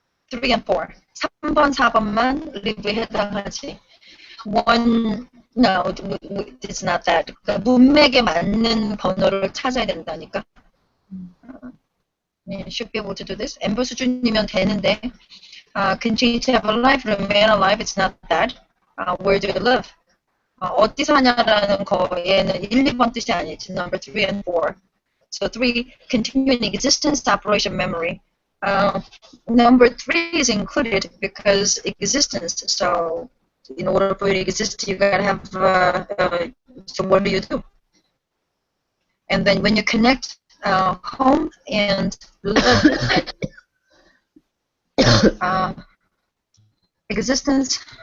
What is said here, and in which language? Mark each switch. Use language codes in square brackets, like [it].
[en] 3 and 4. [ko] 3번, 4번만 live에 해당하지. [en] 1, no, it's not that. [ko] 그러니까 문맥에 맞는 번호를 찾아야 된다니까. [en] You should be able to do this. [ko] 엠버 수준이면 되는데. [en] Continue to have a life, remain alive, it's not that. Where do you live? [ko] 어디서 사냐라는 거에는 1, 2번 뜻이 아니지. [en] Number 3 and 4. So 3, continuing existence, operation, memory. Number 3 is included because existence. So in order for you to exist, you gotta have. So what do you do? And then when you connect home and live, existence,